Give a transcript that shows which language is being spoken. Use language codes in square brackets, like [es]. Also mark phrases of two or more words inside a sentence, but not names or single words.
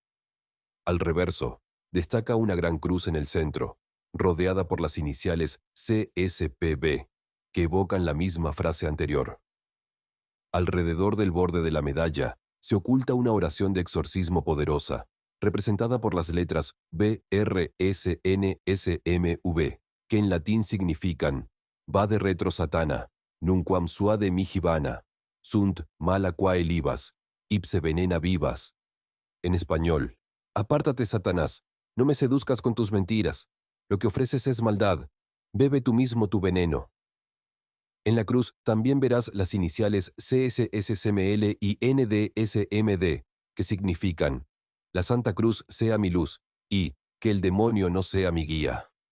[es] Al reverso, destaca una gran cruz en el centro, rodeada por las iniciales CSPB, que evocan la misma frase anterior. Alrededor del borde de la medalla se oculta una oración de exorcismo poderosa, representada por las letras B, R, S, N, S, M, V, que en latín significan [la] Vade retro Satana, nunquam suade mihi vana, sunt mala quae libas, ipse venena vivas. [es] En español, apártate, Satanás, no me seduzcas con tus mentiras. Lo que ofreces es maldad. Bebe tú mismo tu veneno. En la cruz también verás las iniciales CSSML y NDSMD, que significan: la Santa Cruz sea mi luz, y que el demonio no sea mi guía.